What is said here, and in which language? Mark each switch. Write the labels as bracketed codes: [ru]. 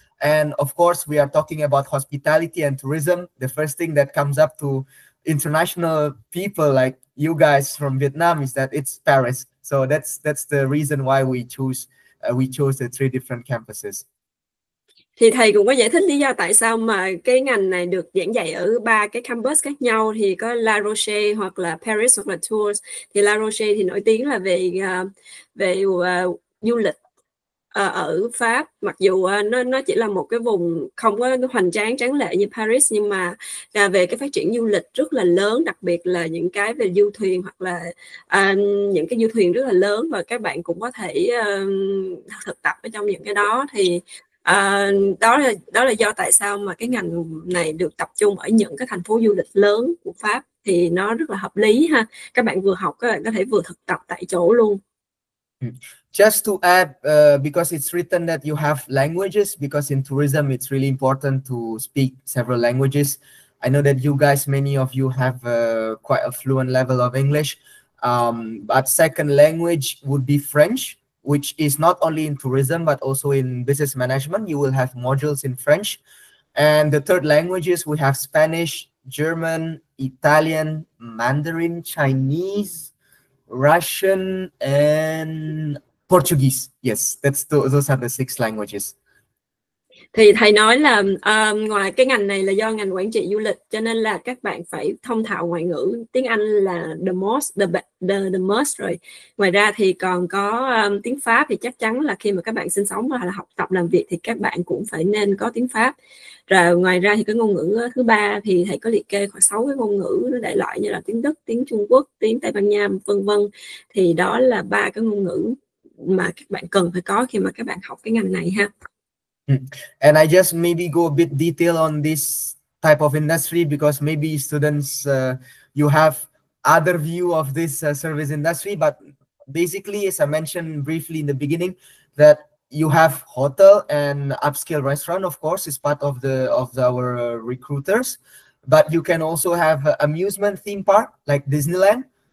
[en] And of course, we are talking about hospitality and tourism. The first thing that comes up to international people like you guys from Vietnam is that it's Paris. So that's the reason why we chose the 3 different campuses. [vi] Thì thầy cũng có giải thích lý do tại sao mà cái ngành này được giảng dạy ở 3 cái campus khác nhau, thì có La Rochelle hoặc là Paris hoặc là Tours. Thì La Rochelle thì nổi tiếng là về du lịch ở Pháp, mặc dù nó chỉ là một cái vùng không có hoành tráng tráng lệ như Paris, nhưng mà về cái phát triển du lịch rất là lớn, đặc biệt là những cái về du thuyền, hoặc là những cái du thuyền rất là lớn, và các bạn cũng có thể thực tập ở trong những cái đó. Thì đó là do tại sao mà cái ngành này được tập trung ở những cái thành phố du lịch lớn của Pháp, thì nó rất là hợp lý ha. Các bạn vừa học, các bạn có thể vừa thực tập tại chỗ luôn. [en] Just to add, because it's written that you have languages, because in tourism it's really important to speak several languages. I know that you guys, many of you have quite a fluent level of English, but second language would be French, which is not only in tourism but also in business management. You will have modules in French. And the third languages, we have Spanish, German, Italian, Mandarin, Chinese, Russian, and Portuguese. Yes, those are the 6 languages. [vi] Thì thầy nói là ngoài cái ngành này là do ngành quản trị du lịch, cho nên là các bạn phải thông thạo ngoại ngữ. Tiếng Anh là [en] the most [vi] rồi. Ngoài ra thì còn có tiếng Pháp, thì chắc chắn là khi mà các bạn sinh sống hoặc là học tập làm việc thì các bạn cũng phải nên có tiếng Pháp. Rồi ngoài ra thì cái ngôn ngữ thứ ba thì thầy có liệt kê khoảng 6 cái ngôn ngữ nó đại loại như là tiếng Đức, tiếng Trung Quốc, tiếng Tây Ban Nha, vân vân. Thì đó là 3 cái ngôn ngữ mà các bạn cần phải có khi mà các bạn học cái ngành này ha. [en] And I just maybe go a bit detail on this type of industry because maybe students, you have other view of this service industry, but basically, as I mentioned briefly in the beginning, that you have hotel and upscale restaurant, of course, is part of our recruiters, but you can also have amusement theme park like Disneyland,